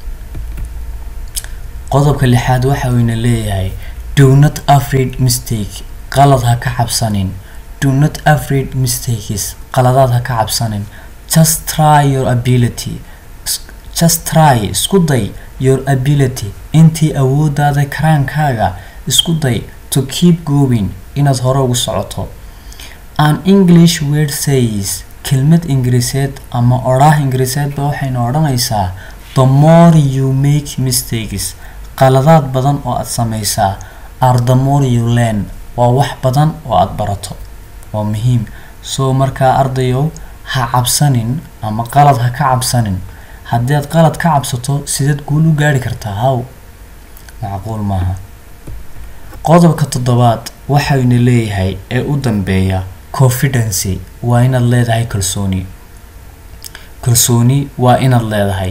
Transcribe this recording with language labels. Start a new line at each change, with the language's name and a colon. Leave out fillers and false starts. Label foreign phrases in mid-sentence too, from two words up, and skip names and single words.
Somali: qodobka lixaad waxa uu leeyahay
English: do not afraid mistake
Somali: qalad ha ka cabsanin.
English: Do not afraid mistakes
Somali: qaladaad ha ka cabsanin.
English: Just try your ability
Somali: isku day
English: your ability
Somali: intii awoodaada karaankaaga isku day
English: to keep going
Somali: inaad hore ugu socoto.
English: An English word says
Somali: kelmad ingiriiseed ama oraah ingiriiseed ba waxayna odhanaysaa
English: the more you make mistakes
Somali: qaladaad badan oo aad samaysaa
English: are the more you learn
Somali: waa wax badan oo aad barato waa muhiim. soo markaa ardayow ha cabsanin ama qalad ha ka cabsanin haddii aad qalad ka cabsato sideed guul u gaari kartaa haw macquul maaha. qodobka toddobaad waxa uu leeyahay ee u dambeeya confidence waa inaad leedahay kalsooni waa inaad leedahay.